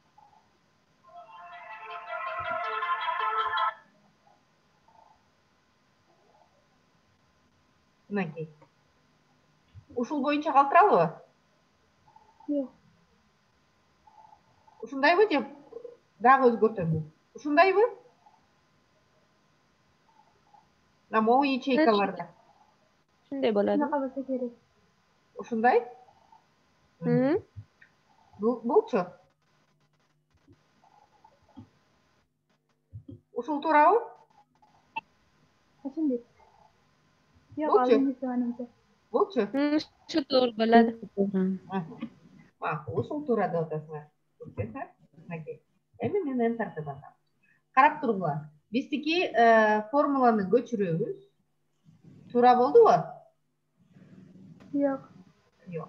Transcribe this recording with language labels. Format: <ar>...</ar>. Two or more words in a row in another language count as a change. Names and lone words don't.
<ky>Мынакей. Ушул боюнча калтыралыбы?</ky> <uz>Yok.</uz> <ky>Ушундайбы же дагы өзгөртөмбү? Ушундайбы? Могу ячейкаларда.</ky> <uz>Shunday bo'ladi. Shunaqa bo'lsa kerak.</uz> <ky>Ушундай? Булчу? Ушул туурабы?</ky> <uz>Qachon deb? Yo'q, Bo'lchi? oldingi menimcha.</uz> <ky>Булчу?</ky> <uz>Shu to'g'ri bo'ladi.</uz> <ky>Макул, ушул туура деп атасыңар. Мынакей. Эми мен энтерди басам. Карап тургула. Биздики формуланы көчүрөбүз. Туура болдубу?</ky> <uz>Yo'q.</uz> <ky>Жок.</ky>